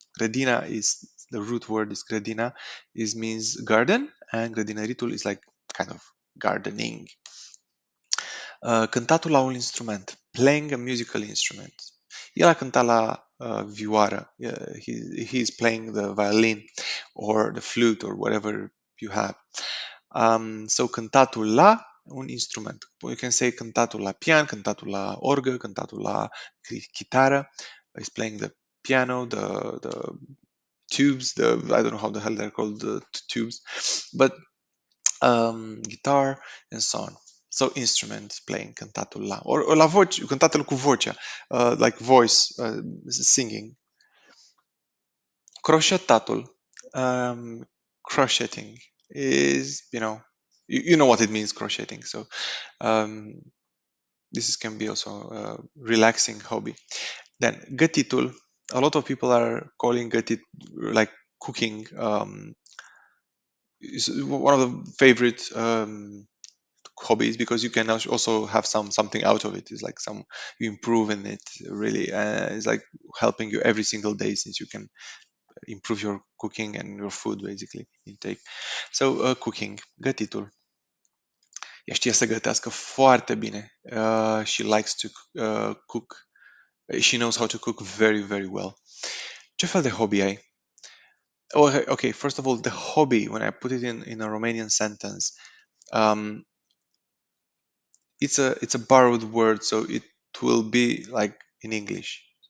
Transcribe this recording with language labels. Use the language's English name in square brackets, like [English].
[English] Grădina is the root word is grădina is means garden and grădinăritul is like kind of gardening. [Romanian] Cântatul la un instrument, [English] playing a musical instrument. [Romanian] El a cântat la vioară. [English] He's playing the violin or the flute or whatever you have. So [Romanian] cântatul la un instrument. [English] You can say [Romanian] cântatul la pian, cântatul la orgă, cântatul la chitară. [English] He's playing the piano, the tubes, I don't know how the hell they're called, the tubes, but guitar and so on. So instruments playing [Romanian] cântatul la [English] or [Romanian] la voce, cântatul cu vocea, [English] like voice, singing. Crochetatul, crocheting is, you know what it means, crocheting. So um, can be also a relaxing hobby. Then gătitul, a lot of people are calling gătit like cooking. Is one of the favorite hobbies because you can also have something out of it. It's like you improve in it really. It's like helping you every single day since you can improve your cooking and your food basically intake. So cooking, gătitul. [Romanian] Ea știe să gătească foarte bine. [English] She likes to cook. She knows how to cook very, very well. [Romanian] Ce fel de hobby ai? [English] Oh, okay, first of all, the hobby, when I put it in a Romanian sentence, um, it's a borrowed word, so it will be like in English.